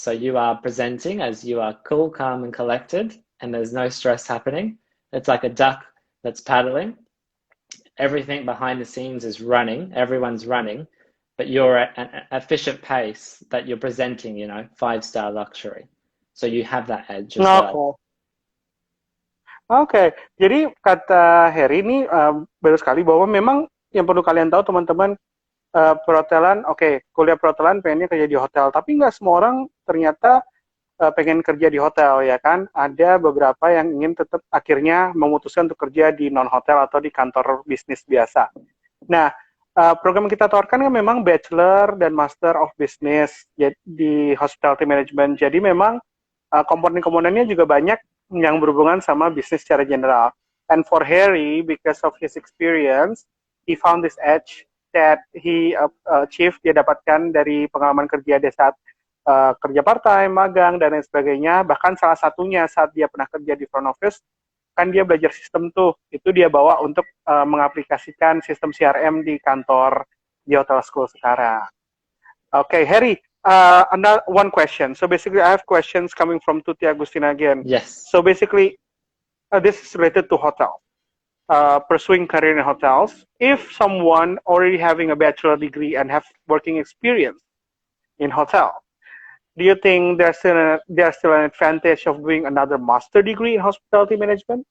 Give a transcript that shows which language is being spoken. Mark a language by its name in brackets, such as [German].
[English] So you are presenting as you are cool, calm, and collected, and there's no stress happening. It's like a duck that's paddling. Everything behind the scenes is running, everyone's running, but you're at an efficient pace that you're presenting, 5-star luxury. So you have that edge as well. [Indonesian] Oke, jadi kata Harry ini baru sekali bahwa memang yang perlu kalian tahu teman-teman, perhotelan, kuliah perhotelan pengennya kerja di hotel, tapi nggak semua orang ternyata pengen kerja di hotel, ya kan? Ada beberapa yang ingin tetap akhirnya memutuskan untuk kerja di non-hotel atau di kantor bisnis biasa. Nah, program yang kita tawarkan kan memang Bachelor dan Master of Business di Hospitality Management, jadi memang komponen-komponennya juga banyak. yang berhubungan sama bisnis secara general. [English] And for Harry, because of his experience, he found this edge that he achieved, [Indonesian] dia dapatkan dari pengalaman kerja dia saat kerja part-time, magang, dan lain sebagainya. Bahkan salah satunya saat dia pernah kerja di front office, kan dia belajar sistem tuh. Itu dia bawa untuk mengaplikasikan sistem CRM di kantor di hotel school sekarang. [English] Okay, Harry, another one question. So basically, I have questions coming from Tuti Agustina again. Yes. So basically, this is related to hotel, pursuing career in hotels. If someone already having a bachelor degree and have working experience in hotel, do you think there's still an advantage of doing another master degree in hospitality management?